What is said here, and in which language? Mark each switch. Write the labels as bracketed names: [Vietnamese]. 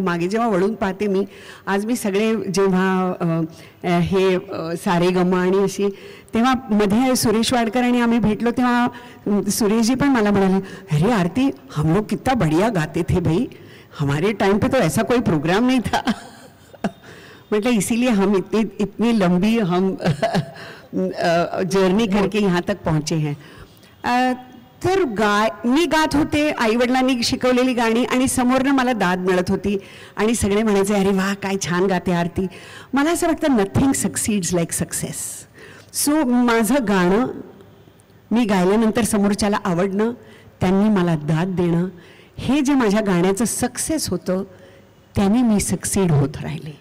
[Marathi] मागे जेव्हा वळून पाहते मी, आज मी सगळे जेव्हा हे सारेगमा आणि अशी, तेव्हा मध्ये सुरेश वाडकर आणि आम्ही भेटलो तेव्हा सुरेशजी पण मला म्हणाले, [Hindi] अरे आरती हम लोग कितना बढ़िया गाते थे भाई, हमारे टाइम पे तो ऐसा कोई प्रोग्राम नहीं था. मतलब इसीलिए हम इतनी लंबी हम जर्नी करके यहाँ तक पहुँचे हैं. [Marathi] तर मी गात होते, आईवडिलांनी शिकवलेली गाणी, आणि समोरनं मला दाद मिळत होती आणि सगळे म्हणायचे, अरे वा काय छान गाते आरती. मला असं वाटतं [English] Nothing succeeds like success. [Marathi] So माझं गाणं मी गायल्यानंतर समोरच्याला आवडणं, त्यांनी मला दाद देणं, हे जे माझ्या गाण्याचं सक्सेस होतं त्याने मी सक्सीड होत राहिले.